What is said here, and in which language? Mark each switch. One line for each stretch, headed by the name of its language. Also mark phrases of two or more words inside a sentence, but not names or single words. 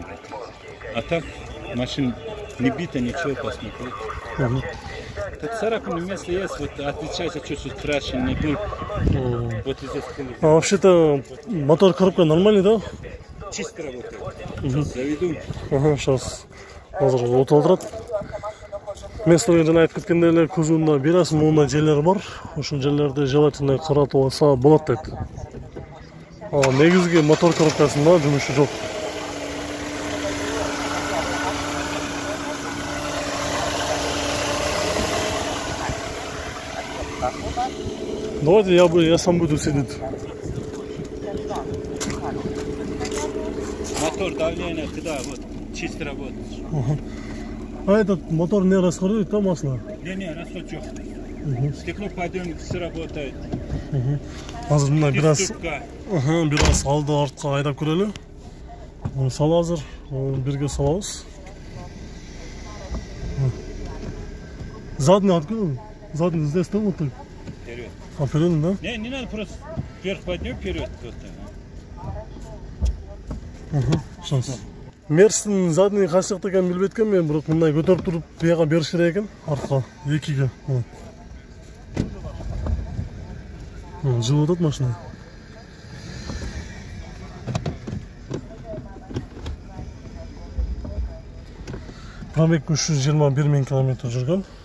Russian: А так машина не бита, ничего, посмотреть. Тут царапин место есть, вот отличается чуть-чуть крашеный был. Вот здесь. А вообще-то мотор коробка нормальный, да? Чисто работает. Заведу.
Kyrgyz: Сейчас азыр отолдурат. Мен силерге жана айтып кеткендей эле кузуунда бир аз моундай жерлер бар. Ошол жерлерди желательно каратып алса болот дейт. Негизги мотор коробкасында жумушу жок.
Russian: Давайте я сам буду сидеть. Мотор давление туда, вот, чисто работает. А этот мотор не расходует, там масло?
Kyrgyz: Не, расход жок.
Russian: Стекло подъемник все работает.
Kyrgyz: Азыр мына бир аз алды артка айдап көрөлү. Сал азыр бирге салабыз.
Russian: Задний открыл? Задний здесь там вот так? Вперед. Вперед, да? Не надо, просто вверх поднем, вперед. Сейчас.
Kyrgyz: Мерстин задний кайсы жакта экенин билбейт экен мен, бирок мындай көтөрүп туруп бияга бериш керек экен, артка 2-ге. Жылып атат машина. Пробег 321 000 км жүргөн.